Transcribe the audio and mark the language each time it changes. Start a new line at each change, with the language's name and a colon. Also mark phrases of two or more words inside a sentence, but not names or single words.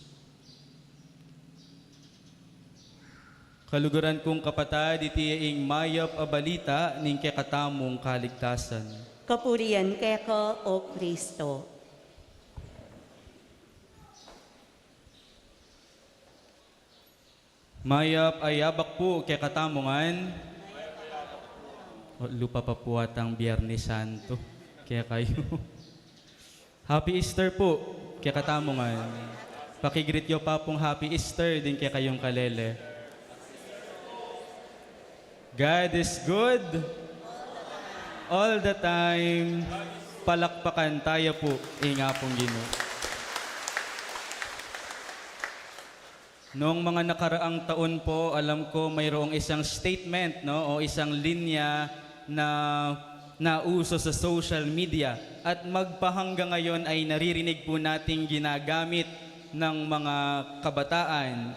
Pampanga: Kaluguran kong kapatad, iti ing mayap a balita ning kekatamong kaligtasan. Kapurian keko o Kristo. Mayap ayabak po kekatamongan. O, lupa pa po atang Biyernes Santo. Kaya kayo. Happy Easter po, kekatamongan. Pakigreet yo pa pong Happy Easter din kaya kayong kalele.
English: God is good all the time.
Filipino: Palakpakan tayo po, inga pong Ginoo. Noong mga nakaraang taon po, alam ko mayroong isang statement, no, o isang linya na nauso sa social media at magpahanggang ngayon ay naririnig po nating ginagamit ng mga kabataan.